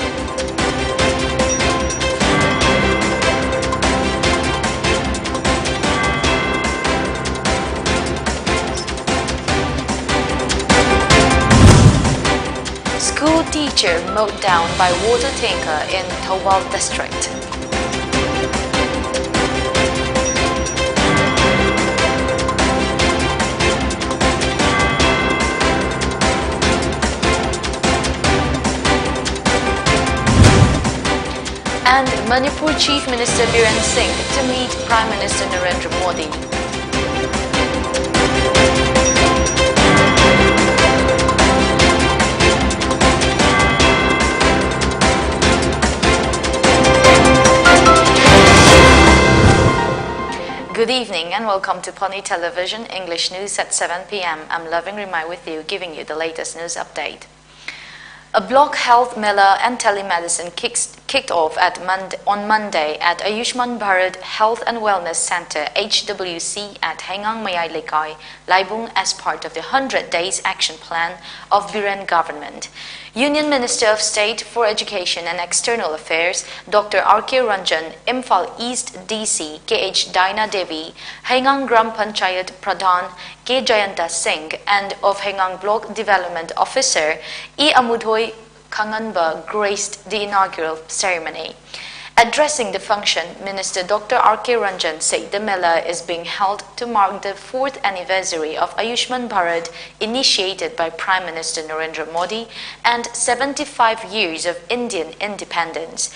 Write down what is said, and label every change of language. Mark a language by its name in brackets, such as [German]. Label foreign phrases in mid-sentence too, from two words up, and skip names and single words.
[English] School teacher mowed down by water tanker in Thoubal district. And Manipur Chief Minister Biren Singh to meet Prime Minister Narendra Modi. Good evening and welcome to Pony Television English News at 7 p.m. I'm Loving RIMAI with you, giving you the latest news update. A block health Mela and telemedicine kicked off on Monday at Ayushman Bharat Health and Wellness Center HWC at Hengang Mayai Lekai, Laibung as part of the 100 Days Action Plan of Biren Government. Union Minister of State for Education and External Affairs Dr. R.K. Ranjan, Imphal East DC KH Daina Devi, Hengang Gram Panchayat Pradhan K. Jayanta Singh and of Hengang Block Development Officer E. Amudhoy Kanganba graced the inaugural ceremony. Addressing the function, Minister Dr. R.K. Ranjan said the Mela is being held to mark the 4th anniversary of Ayushman Bharat initiated by Prime Minister Narendra Modi and 75 years of Indian independence.